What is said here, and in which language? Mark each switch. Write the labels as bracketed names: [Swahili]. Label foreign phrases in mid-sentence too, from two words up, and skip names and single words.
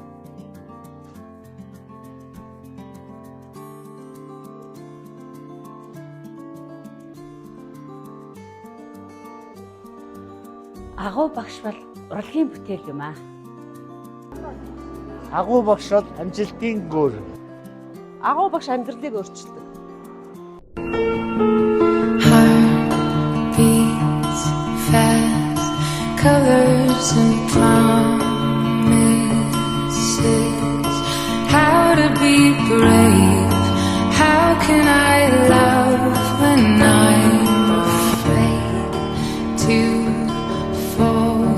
[Mongolian] Агуу багш бол урлагийн бүтээл юм аа. Агуу багш бол амжилтын гүр. Агуу багш амьдралыг өөрчилдөг. [English] Heartbeats fast, colors and promises. How to be brave? How can I love when I'm afraid to fall?